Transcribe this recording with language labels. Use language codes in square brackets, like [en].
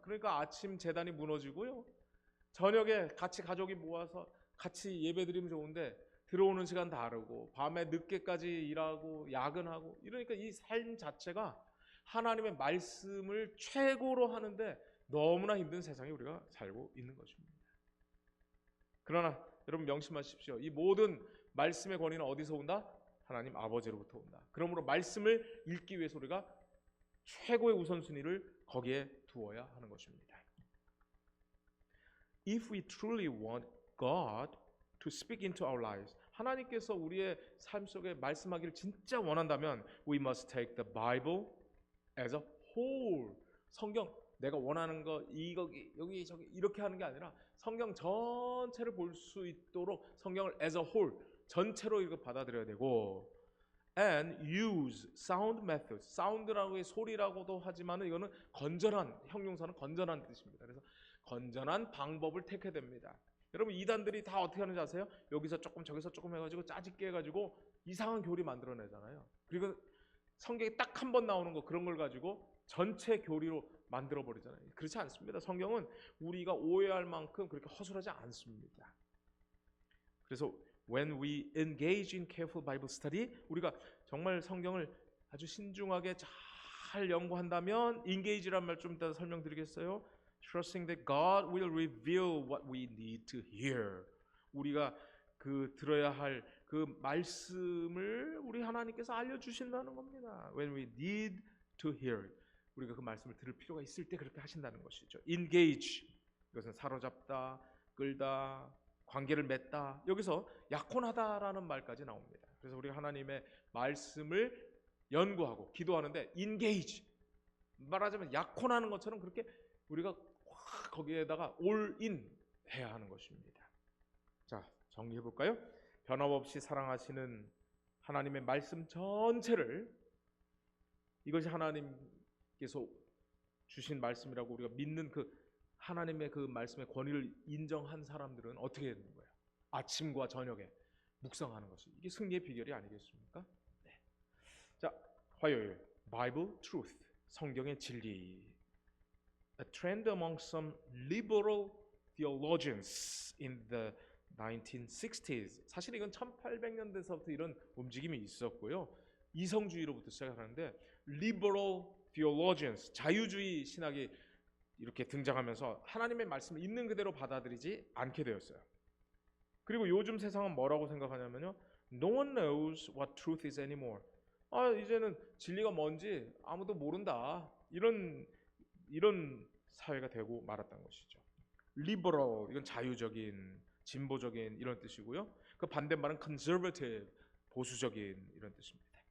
[ko] 그러니까 아침 제단이 무너지고요, 저녁에 같이 가족이 모아서 같이 예배드리면 좋은데 들어오는 시간 다르고 밤에 늦게까지 일하고 야근하고, 이러니까 이 삶 자체가 하나님의 말씀을 최고로 하는데 너무나 힘든 세상에 우리가 살고 있는 것입니다. 그러나 여러분 명심하십시오. 이 모든 말씀의 권위는 어디서 온다? 하나님 아버지로부터 온다. 그러므로 말씀을 읽기 위해서 우리가 최고의 우선순위를 거기에 두어야 하는 것입니다. [en] If we truly want God to speak into our lives, [ko] 하나님께서 우리의 삶 속에 말씀하기를 진짜 원한다면 [en] we must take the Bible as a whole. [ko] 성경, 내가 원하는 거 여기 저기 이렇게 하는 게 아니라 성경 전체를 볼 수 있도록 성경을 [en] as a whole, [ko] 전체로 이거 받아들여야 되고, [en] and use sound methods. [ko] sound라고 소리라고도 하지만 이거는 건전한, 형용사는 건전한 뜻입니다. 그래서 건전한 방법을 택해야 됩니다. 여러분, 이단들이 다 어떻게 하는지 아세요? 여기서 조금 저기서 조금 해가지고 짜집게 해가지고 이상한 교리 만들어내잖아요. 그리고 성경에 딱 한 번 나오는 거, 그런 걸 가지고 전체 교리로 만들어 버리잖아요. 그렇지 않습니다. 성경은 우리가 오해할 만큼 그렇게 허술하지 않습니다. 그래서 [en] when we engage in careful Bible study, [ko] 우리가 정말 성경을 아주 신중하게 잘 연구한다면, engage란 말 좀 이따 설명드리겠어요. [en] Trusting that God will reveal what we need to hear. [ko] 우리가 그 들어야 할 그 말씀을 우리 하나님께서 알려주신다는 겁니다. [en] When we need to hear, [ko] 우리가 그 말씀을 들을 필요가 있을 때 그렇게 하신다는 것이죠. Engage, 이것은 사로잡다, 끌다, 관계를 맺다. 여기서 약혼하다라는 말까지 나옵니다. 그래서 우리가 하나님의 말씀을 연구하고 기도하는데 engage, 말하자면 약혼하는 것처럼 그렇게 우리가 거기에다가 all in 해야 하는 것입니다. 자, 정리해 볼까요? 변함없이 사랑하시는 하나님의 말씀 전체를, 이것이 하나님께서 주신 말씀이라고 우리가 믿는 그 하나님의 그 말씀의 권위를 인정한 사람들은 어떻게 되는 거예요? 아침과 저녁에 묵상하는 것이, 이게 승리의 비결이 아니겠습니까? 네. 자, 화요일 Bible Truth, 성경의 진리. [en] A trend among some liberal theologians in the 1960s. [ko] 사실 이건 1800년대서부터 이런 움직임이 있었고요. 이성주의로부터 시작하는데 liberal theologians, 자유주의 신학이 이렇게 등장하면서 하나님의 말씀을 있는 그대로 받아들이지 않게 되었어요. 그리고 요즘 세상은 뭐라고 생각하냐면요, [en] No one knows what truth is anymore. [ko] 이제는 진리가 뭔지 아무도 모른다. 이런 사회가 되고 말았던 것이죠. liberal, 이건 자유적인, 진보적인 이런 뜻이고요. 그 반대말은 conservative, 보수적인 이런 뜻입니다.